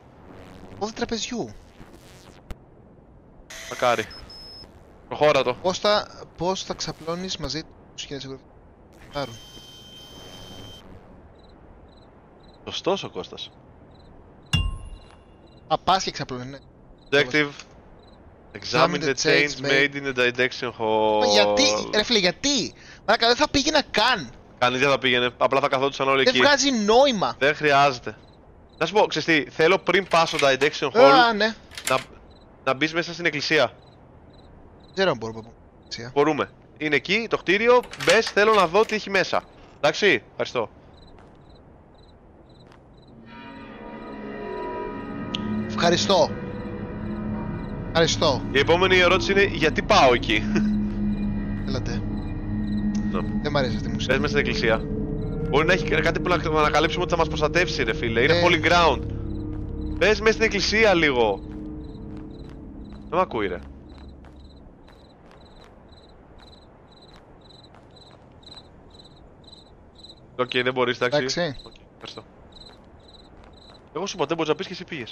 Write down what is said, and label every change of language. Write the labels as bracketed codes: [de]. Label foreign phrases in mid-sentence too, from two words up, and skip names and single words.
[el] Πόδι τραπεζιού. Μακάρι. Προχώρα το. Πώς θα ξαπλώνεις μαζί τους για να σε πάρουν. Σωστός ο Κώστας. Πας και ξαπλώνεις, ναι. [en] Objective. Examine the change made in the detection hole. [el] Γιατί, ρε φίλε, γιατί. Μαράκα, δεν θα πήγαινα καν. Κανείς δεν θα πήγαινε, απλά θα καθόντουσαν όλοι Δεν εκεί. βγάζει νόημα. Δεν χρειάζεται. Να σου πω, ξέρεις τι, θέλω πριν πάσω τα [en] detection hole [el] Ναι. να μπεις μέσα στην εκκλησία. Δεν ξέρω αν μπορούμε. Μπορούμε. Είναι εκεί το κτίριο, μπες, θέλω να δω τι έχει μέσα. Εντάξει, ευχαριστώ. Ευχαριστώ. Η επόμενη ερώτηση είναι γιατί πάω εκεί. Έλατε. Ναι. Δεν μ' αρέσει αυτή η μουσική. Πες μέσα στην εκκλησία. Μπορεί να έχει κάτι που να ανακαλύψουμε ότι θα μας προστατεύσει, ρε φίλε. Είναι [en] holy ground. [el] Πες μέσα στην εκκλησία λίγο. Δεν μ' ακούει, ρε. Οκ, δεν μπορείς, εντάξει. Ευχαριστώ. Εγώ σου είπα δεν μπορείς να πεις και εσύ πήγες.